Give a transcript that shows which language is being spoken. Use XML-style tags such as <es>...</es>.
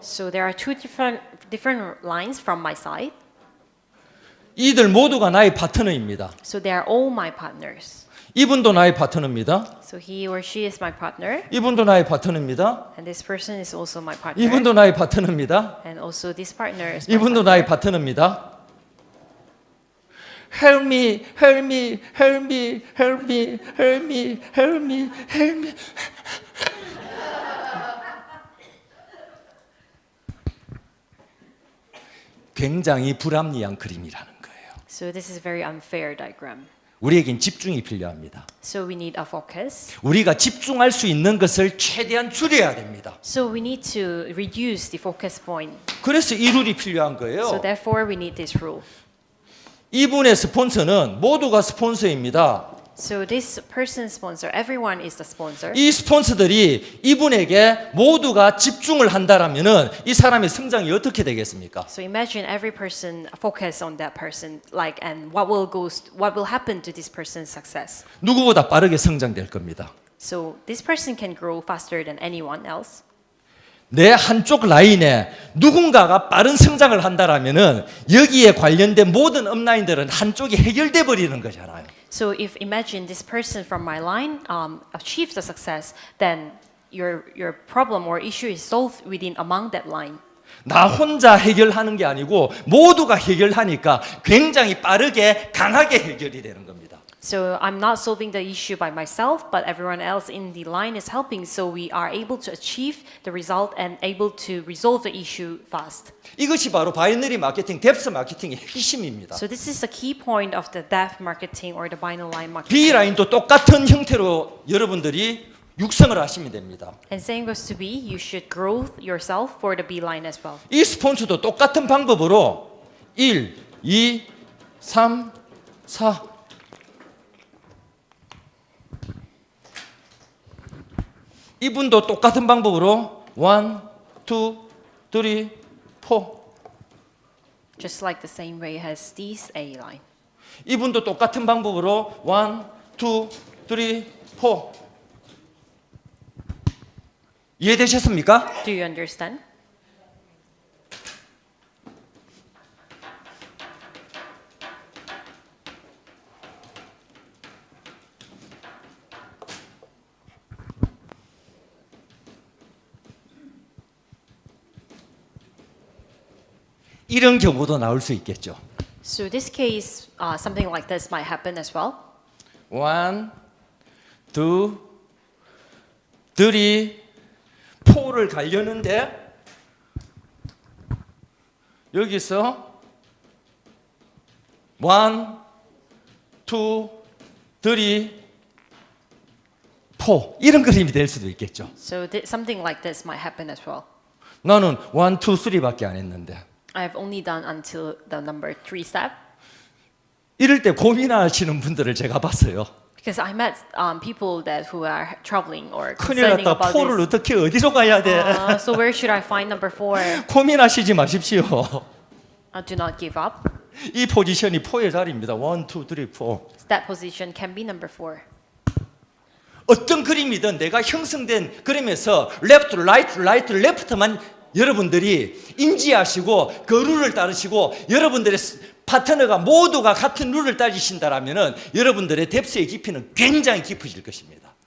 <en>So there are two different lines from my side.</en> <ko>이들 모두가 나의 파트너입니다.</ko> <en>So they are all my partners.</en> <ko>이분도 나의 파트너입니다.</ko> <en>So he or she is my partner,</en> <ko>이분도 나의 파트너입니다.</ko> <en>and this person is also my partner.</en> <ko>이분도 나의 파트너입니다.</ko> <en>And also this partner is my</en> <ko>이분도 나의 파트너입니다.</ko> <en>Help me, help me, help me, help me, help me, help me, help me.</en> <ko>굉장히 불합리한 그림이라는 거예요.</ko> <en>So this is a very unfair diagram.</en> <ko>우리에겐 집중이 필요합니다.</ko> <en>So we need a focus.</en> <ko>우리가 집중할 수 있는 것을 최대한 줄여야 됩니다.</ko> <en>So we need to reduce the focus point.</en> <ko>그래서 이 룰이 필요한</ko> <en>So</en> <ko>거예요.</ko> <en>therefore we need this rule.</en> <ko>이분의 스폰서는 모두가 스폰서입니다.</ko> <en>So this person's sponsor, everyone is the sponsor.</en> <ko>이 스폰서들이 이분에게 모두가 집중을 한다라면은 이 사람의 성장이 어떻게 되겠습니까?</ko> <en>So imagine every person focus on that person, like, and what will happen to this person's success.</en> <ko>누구보다 빠르게 성장될 겁니다.</ko> <en>So this person can grow faster than anyone else.</en> <ko>내 한쪽 라인에 누군가가 빠른 성장을 한다라면은 여기에 관련된 모든 업라인들은 한쪽이 해결돼 버리는 거잖아요.</ko> <en>So if imagine this person from my line achieves the success, then your problem or issue is solved within among that line.</en> <ko>나 혼자 해결하는 게 아니고 모두가 해결하니까 굉장히 빠르게 강하게 해결이 되는 겁니다.</ko> <en>So I'm not solving the issue by myself, but everyone else in the line is helping. So we are able to achieve the result and able to resolve the issue fast.</en> <ko>이것이 바로 바이너리 마케팅, 뎁스 마케팅의 핵심입니다.</ko> <en>So this is the key point of the depth marketing or the vinyl line marketing.</en> <ko>B 라인도 똑같은 형태로 여러분들이 육성을 하시면 됩니다.</ko> <en>And same goes to B. You should grow yourself for the B line as well.</en> <ko>이 스폰서도 똑같은 방법으로 1, 2, 3, 4 이분도 똑같은 방법으로 1, 2, 3, 4</ko> <en>Just like the same way as this A line.</en> <ko>이분도 똑같은 방법으로 1, 2, 3, 4 이해되셨습니까?</ko> <en>Do you understand?</en> <ko>이런 경우도 나올 수 있겠죠.</ko> <en>So this case, something like this might happen as well.</en> <ko>1, 2, 3, 4를 가려는데 여기서 1, 2, 3, 4 이런 그림이 될 수도 있겠죠.</ko> <en>So something like this might happen as well.</en> <ko>나는 1, 2, 3밖에 안 했는데</ko> <en>I've only done until the number 3 step.</en> <ko>이럴 때 고민하시는 분들을 제가 봤어요.</ko> <en>Because I met people who are traveling or</en> <ko>큰일</ko> <en>concerning</en> <ko>났다.</ko> <en>about</en> <ko>4를</ko> <en>this.</en> <ko>어떻게 어디로 가야 돼?</ko> <en>So where should I find number 4?</en> <ko>고민하시지 마십시오.</ko> <en>Do not give up.</en> <ko>이 포지션이 4의 자리입니다. 1, 2, 3, 4.</ko> <en>That position can be number 4.</en> <ko>어떤 그림이든 내가 형성된 그림에서</ko> <en>left, right, right, left</en> <ko>만 여러분들이 인지하시고 그 룰을 따르시고 여러분들의 파트너가 모두가 같은 룰을 따지신다라면은 여러분들의 뎁스의 깊이는 굉장히 깊어질 것입니다.</ko>